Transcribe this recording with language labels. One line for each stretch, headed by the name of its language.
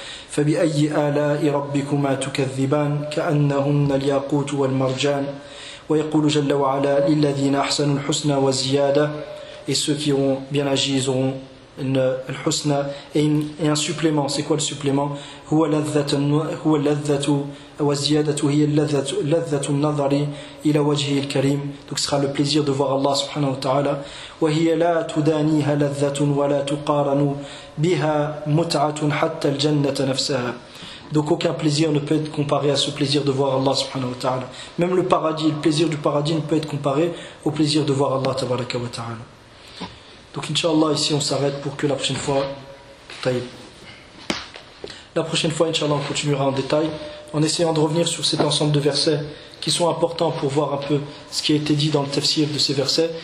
Arabic: فبأي آلاء ربكما تكذبان كأنهن الياقوت والمرجان ويقول جل وعلا للذين أحسنوا الحسنى وزيادة.
French: Et ceux qui ont bien agi, ils auront une الحسنى et un supplément. C'est quoi le supplément?
Arabic: هو لذة وزيادة هي لذة النظر إلى وجهه الكريم.
French: Donc ce sera le plaisir de voir Allah subhanahu wa ta'ala.
Arabic: وهي لا تدانيها لذة ولا تقارن بها متعة حتى الجنة نفسها.
French: Donc aucun plaisir ne peut être comparé à ce plaisir de voir Allah subhanahu wa ta'ala. Même le paradis, le plaisir du paradis ne peut être comparé au plaisir de voir Allah tabaraka wa ta'ala. Donc inshallah, ici on s'arrête pour que la prochaine fois, taïb. La prochaine fois inshallah on continuera en détail en essayant de revenir sur cet ensemble de versets qui sont importants pour voir un peu ce qui a été dit dans le tafsir de ces versets.